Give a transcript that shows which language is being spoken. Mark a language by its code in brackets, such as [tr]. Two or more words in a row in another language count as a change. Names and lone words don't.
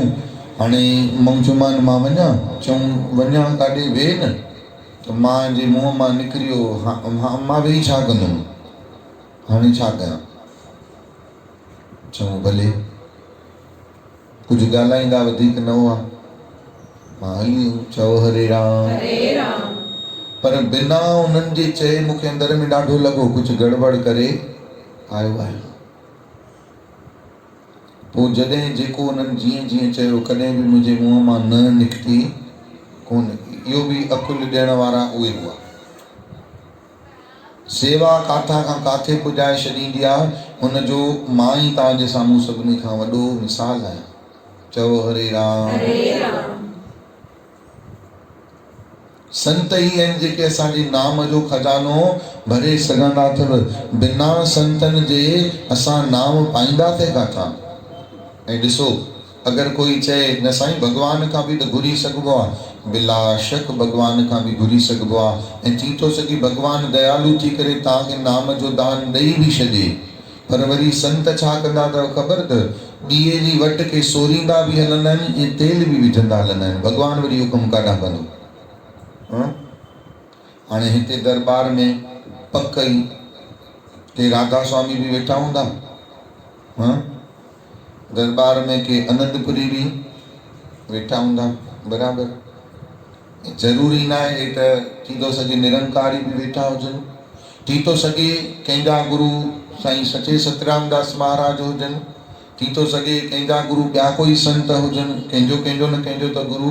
[sd] हाणे मूं चयोमांनि मां वञा, चऊं वञा काॾे, वेह न। त मां जे मुंहं मां निकिरियो, मां वेही छा कंदुमि, हाणे छा कयां। चऊं भले, कुझु ॻाल्हाईंदा वधीक न हुआ, मां हली। चओ हरे राम, हरे राम। पर बिना उन्हनि जे चए मूंखे अंदर में ॾाढो लॻो कुझु गड़बड़ करे आयो आहे। पोइ जॾहिं जेको उन्हनि जीअं जीअं चयो, कॾहिं बि मुंहिंजे मुंहं मां न निकिती कोन। इहो बि अकुल ॾियण वारा उहे हुआ। सेवा काथां खां काथे पुॼाए छॾींदी आहे, हुनजो मां ई तव्हांजे साम्हूं सभिनी खां वॾो मिसाल आहियां। चओ हरे राम, हरे राम। संत ही आहिनि जेके असांजे नाम जो खजानो भरे सघंदा अथव। बिना संतनि जे असां नाम पाईंदासीं काथां। ऐं ॾिसो, अगरि कोई चए न साईं भॻवान खां बि त घुरी सघिबो आहे, बिला शक भॻवान खां बि घुरी सघिबो आहे। ऐं थी थो सघे भॻवानु दयालु थी करे तव्हांखे नाम जो दान ॾेई बि छॾे, पर वरी संत छा कंदा अथव ख़बर अथव, ॾीए जी वट खे सोरींदा बि हलंदा आहिनि ऐं तेल बि विझंदा हलंदा आहिनि। भॻवानु वरी इहो कमु काॾां कंदो। हाणे हिते दरबार में पक ई के राधा स्वामी बि वेठा हूंदा, दरबार में के आनंदपुरी बि वेठा हूंदा बराबरि। ज़रूरी न आहे त थी थो सघे निरंकारी बि वेठा हुजनि, थी थो सघे कंहिंजा गुरु साईं सचे सतरामदास महाराज हुजनि, थी थो सघे कंहिंजा गुरु ॿिया कोई संत हुजनि, कंहिंजो न कंहिंजो त गुरु।